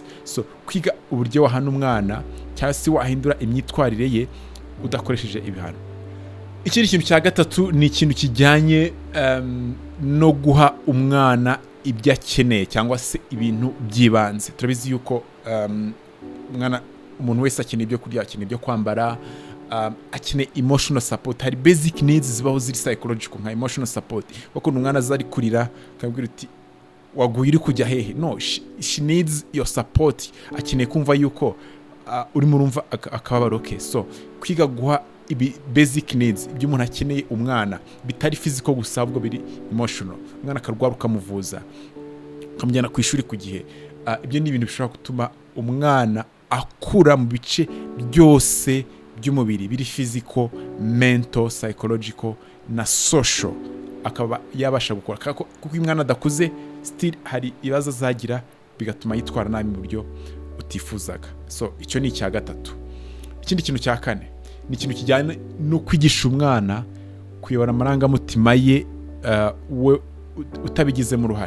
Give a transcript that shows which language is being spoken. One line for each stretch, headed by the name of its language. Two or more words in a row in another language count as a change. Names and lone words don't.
Kinyarwanda: So kwiga uburyo wahana umwana cyangwa se wahindura imyitwarire ye udakoresheje ibihano. Ikindi kintu cya gatatu ni ikintu kijyanye no guha umwana ibyo akeneye cyangwa se ibintu by'ibanze. Turabizi yuko umwana, umuntu wese akeneye ibyo kurya, akeneye ibyo kwambara, akeneye
English: emotional support.
Kinyarwanda: Hari
English: basic needs
Kinyarwanda: zibaho ziri psychological nka
English: emotional support.
Kinyarwanda: Kuko umwana azari kurira akabwira uti waguye uri kujya hehe?
English: No, she needs your support.
Kinyarwanda: Akeneye kumva yuko uri murumva akababaro. Okay, so kwiga guha ibi
English: basic needs
Kinyarwanda: ibyo umuntu akeneye umwana bitari physical gusa, ahubwo biri emotional. Umwana akarwara ukamuvuza, ukamujyana ku ishuri ku gihe. Ibyo ni ibintu bishobora gutuma umwana akura mu bice byose by'umubiri, biri
English: physical, mental, psychological
Kinyarwanda: na social, akaba yabasha gukora. Kuko umwana adakuze still hari ibibazo azagira bigatuma yitwara nabi mu buryo utifuzaga. So icyo ni icya gatatu. Ikindi kintu cya kane ni ikintu kijyanye no kwigisha umwana kuyobora amarangamutima ye we utabigizemo uruhare.